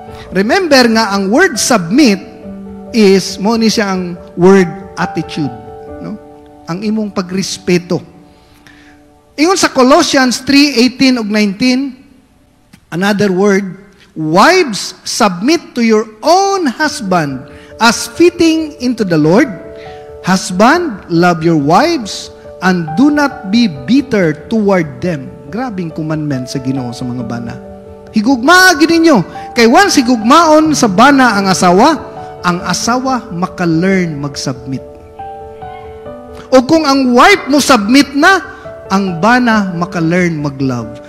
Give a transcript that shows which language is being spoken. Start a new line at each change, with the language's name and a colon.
Cebuano: Remember nga ang word submit is mo ni siya ang word attitude, no? Ang imong pagrespeto.
English: Ingon sa Colossians 3:18 ug 19, another word, wives, submit to your own husband as fitting into the Lord. Husband, love your wives and do not be bitter toward them.
Cebuano: Grabing commandment sa Ginoo sa mga bana. Higugma gid ninyo. Kay once higugmaon sa bana ang asawa maka-learn mag-submit. O kung ang wife mo submit na, ang bana maka-learn mag-love.